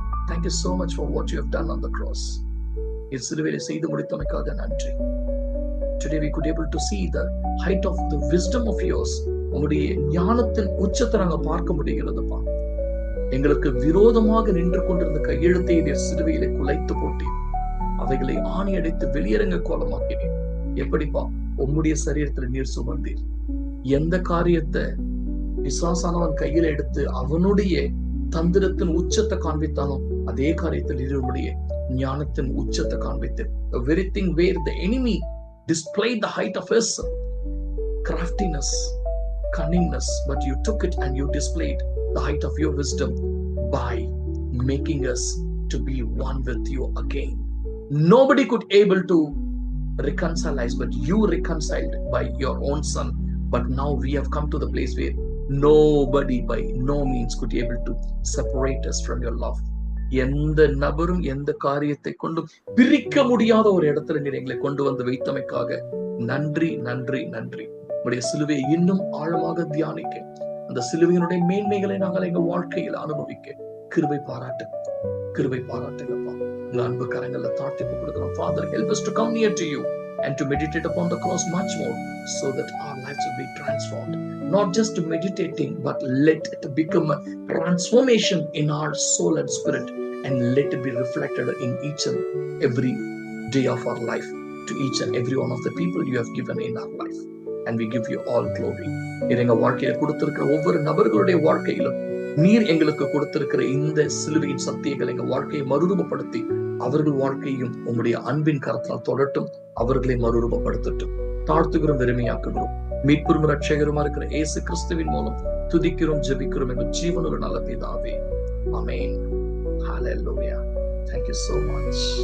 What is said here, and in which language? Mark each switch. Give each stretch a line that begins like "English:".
English: Thank you so much for what you have done on the cross.
Tamil: சிலுவையிலே செய்து முடித்தமைக்காக நன்றி.
English: Today we could able to see the height of the wisdom of yours.
Tamil: உங்களுடைய ஞானத்தின் உச்சத்தை நாங்க பார்க்க முடிகிறதுப்பா. எங்களுக்கு விரோதமாக நின்று கொண்டிருந்த கையெழுத்தை நீர் சிலுவையிலே குலைத்து போட்டீர். அவைகளை ஆணி அடித்து வெளியரங்க கோலமாக்கினீர். எப்படிப்பா? உம்முடைய சரீரத்துல நீர் சுமந்தீர். எந்த காரியத்தை பிசாசானவன் கையில எடுத்து அவனுடைய தந்திரத்தின் உச்சத்தை காண்பித்தாலும் அதே காரியத்தில் இருவருடைய ஞானத்தின் உச்சத்தை காண்பித்தீர்.
English: The very thing where the enemy displayed the height of his craftiness, cunningness, but you took it and you displayed the height of your wisdom by making us to be one with you again. Nobody could able to reconcile us, but you reconciled by your own son. But now we have come to the place where nobody by no means could able to separate us from your love.
Tamil: எந்த நபரும் எந்த காரியத்தை கொண்டும் பிரிக்க முடியாத ஒரு இடத்துல நீர் எங்களை கொண்டு வந்து வைத்தமைக்காக நன்றி, நன்றி, நன்றி. உடைய சிலுவையை இன்னும் ஆழமாக தியானிக்க, அந்த சிலுவையினுடைய மேன்மைகளை நாங்கள் எங்க வாழ்க்கையில் அனுபவிக்க கிருபை பாராட்டு, கிருபை பாராட்டுங்கப்பா. உங்க அன்பு கரங்கள்ல தாழ்த்தி கொடுக்கிறோம்.
English: Father, help us to come near to you and to meditate upon the cross much more, so that our lives will be transformed. Not just meditating, but let it become a transformation in our soul and spirit, and let it be reflected in each and every day of our life, to each and every one of the people you have given in our life. And we give you all glory.
Tamil: எங்க வாழ்க்கையில கொடுத்திருக்கிற ஒவ்வொரு நபர்களுடைய வாழ்க்கையிலும் நீர் எங்களுக்கு கொடுத்திருக்கிற இந்த சிலுவையின் சத்தியங்கள் எங்க வாழ்க்கையை மறுரூபப்படுத்தி அவர்கள் வாழ்க்கையும் உங்களுடைய அன்பின் கரத்தால் தொடட்டும், அவர்களை மறுரூபப்படுத்தட்டும். தாழ்த்துகிறோம், வெறுமையாக்குகிறோம். மீட்பெரும் ரட்சகருமா இருக்கிற இயேசு கிறிஸ்துவின் மூலம் துதிக்கிறோம், ஜெபிக்கிறோம் எங்கள் ஜீவனுள்ள நல்ல பிதாவே. ஆமென்.
English: Hallelujah. Thank you so much.